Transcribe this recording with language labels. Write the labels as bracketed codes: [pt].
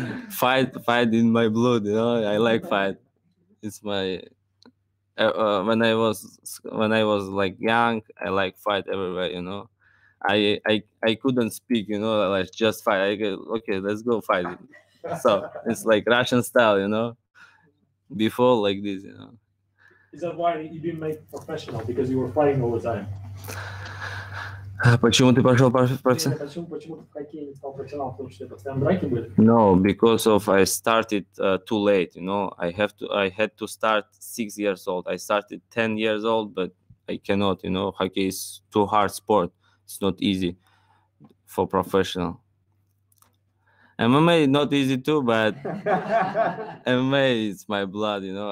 [en] Fight in my blood, you know. I like fight. It's my when I was like young, I like fight everywhere, you know. I couldn't speak, you know, like just fight. I go, okay, let's go fight. So it's like Russian style, you know. Before like this, you know. Is that why you didn't make professional? Because you were fighting all the time? [ru] Почему ты пошел профессионал? Почему ты в хоккее не стал профессионалом? Потому что постоянно драки были? [en] No, because of I started too late, you know. I had to start 6 years old. I started 10 years old, but I cannot, you know. Hockey is too hard sport. It's not easy for professional. MMA is not easy too, but MMA is my blood, you know.